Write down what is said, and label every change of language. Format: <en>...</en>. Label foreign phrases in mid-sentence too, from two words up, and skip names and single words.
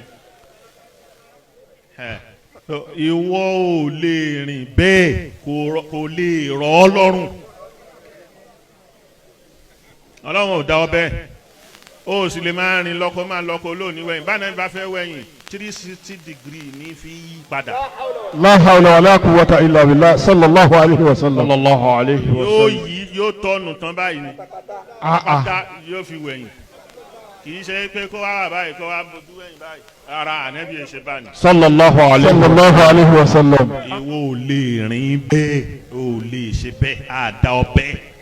<yo>ìwọ ò lè rìn bẹ́ẹ̀ kò lè rọ̀ ọ́ lọ́rùn Ọlọ́run ò dá ọ bẹ́ẹ̀ ó sì lè máa rìn lọ́kọ máa lọ́kọ lónìí wẹ̀yìn báyìí bá fẹ́ wẹ̀yìn 360 degree ní fi yí padà.</yo> <ar>لا حول ولا قوة إلا بالله صلى الله عليه وسلم. صلى الله عليه وسلم.</ar> <yo>yóò tọ́nu tán báyìí ni pátá yóò fi wẹ̀yìn kì í ṣe pé kó wá wà báyìí kó wá bójú wẹ̀yìn báyìí ara ànábì ẹ̀ ṣe báyìí.</yo> <ar>صلى الله عليه وسلم.</ar> <yo>ìwọ ò lè rìn bẹ́ẹ̀ ò lè ṣe bẹ́ẹ̀ àdá ọ bẹ́ẹ̀.</yo>